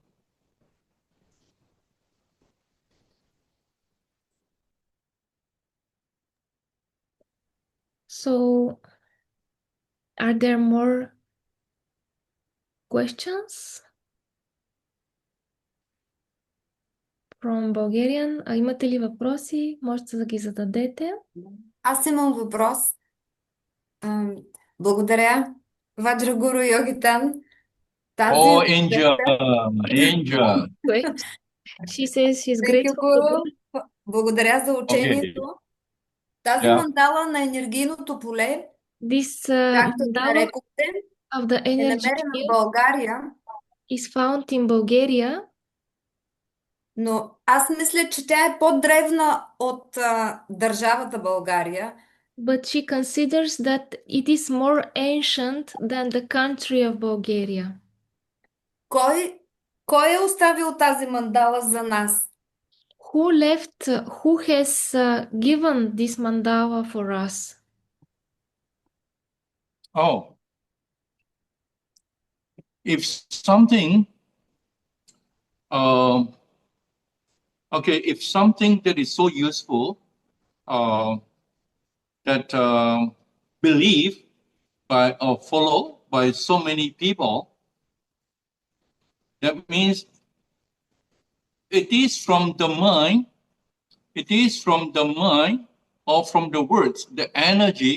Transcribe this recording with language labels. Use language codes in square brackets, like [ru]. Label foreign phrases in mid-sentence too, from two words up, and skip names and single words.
[en] So, are there more questions from Bulgarian? [bg] Имате ли въпроси? Можете да ги зададете. Аз имам въпрос. Благодаря, Ваджра Гуру Йоги Тан. [en] Oh, Angel. Wait. She says she's Thank you, grateful. Guru. [bg] Благодаря за учението. [en] Okay. [bg] Тази мандала на енергийното поле, [en] This [bg] както [en] mandala [bg] нарекохте, [en] of the [bg] е [en] energy [bg] намерена в [en] field [bg] България, [en] is found in Bulgaria, [bg] но аз мисля, че тя е по-древна от държавата България. [en] but she considers that it is more ancient than the country of Bulgaria. [bg] Кой е оставил тази мандала за нас? [en] Who has given this mandala for us? Oh. If something, if something that is so useful, that believed by or followed by so many people, that means it is from the mind, or from the words, the energy.